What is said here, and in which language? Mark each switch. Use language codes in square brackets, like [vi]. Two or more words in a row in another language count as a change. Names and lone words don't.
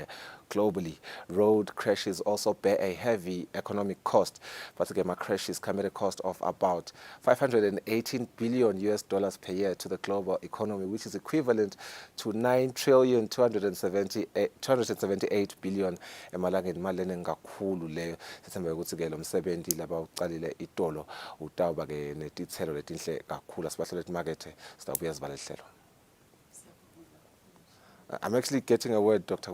[en] Globally, road crashes also bear a heavy economic cost. Particularly, crashes come at a cost of about $518 billion per year to the global economy, which is equivalent to 9,278 billion emalangeni [ss] imali engakhulu leyo. Sithemba ukuthi ke lo msebenzi laba uqalile itolo utawuba ke netithelo letinhle kakhulu asibahlole emakethe sitawubuya sibalehlela. [en] I'm actually getting a word, Dr.